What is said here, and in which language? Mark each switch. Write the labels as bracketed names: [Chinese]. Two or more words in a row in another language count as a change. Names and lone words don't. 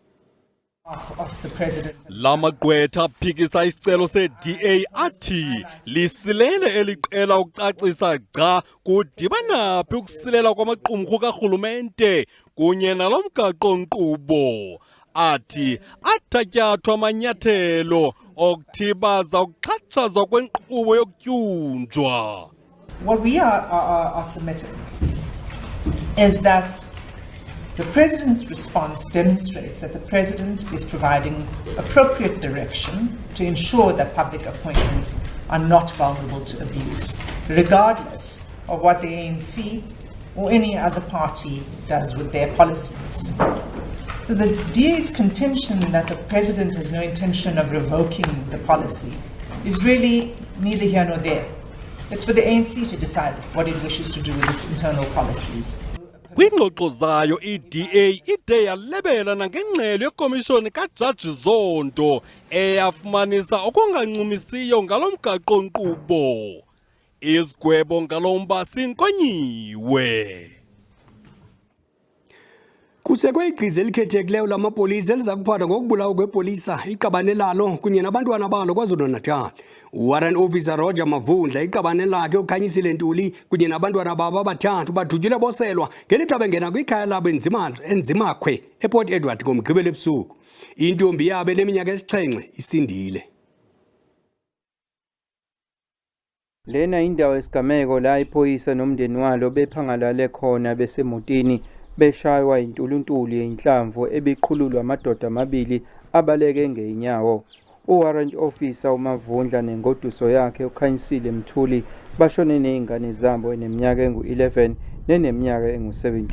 [Xhosa] Lamagqwetha aphikisa isicelo se-DA athi lisilele eliqela ukucacisa gca kudibana phi ukusilela kwamaqumrhu karhulumente kunye nalo mgaqo-nkqubo. Athi athatyathwa amanyathelo okuthibaza ukuxhatshazwa kwenkqubo yokutyunjwa. [English] What we are submitting is that the President's response demonstrates that the President is providing appropriate direction to ensure that public appointments are not vulnerable to abuse, regardless of what the ANC or any other party does with their policies. So the DA's contention that the President has no intention of revoking the policy is really neither here nor there. It's for the ANC to decide what it wishes to do with its internal policies. [Xhosa] Kwingxoxo zayo i-DA ide yalebela nangengxelo yekomishoni kaJaji Zondo eyafumanisa okungancumisiyo ngalo mgaqo-nkqubo. Izigwebo ngalo mba sinkonyiwe. Kusekwe igqiza elikhethekileyo lamapolisa eliza kuphatha ngokubulawa kwepolisa iqabane lalo kunye nabantwana balo KwaZulu-Natal. Warrant Officer Roger Mavundla iqabane lakhe uKhanyisile Ntuli kunye nabantwana babo abathathu badutyulwe boselwa ngelixa bengena kwikhaya labo enzimakhwe ePort Edward ngomgqibelo ebusuku. Intombi yabo eneminyaka esi-7 isindile. [Zulu] Lena indawo yesigameko la iphoyisa nomndeni walo bephangalale khona besemotini beshaywa intuluntulu yenhlamvu ebiqhululwa amadoda amabili abaleke ngeenyawo. Warrant Officer uMavundla nengoduso yakhe uKhanyisile Mthuli bashone nezingane zabo eneminyaka engu-11 neneminyaka engu-17.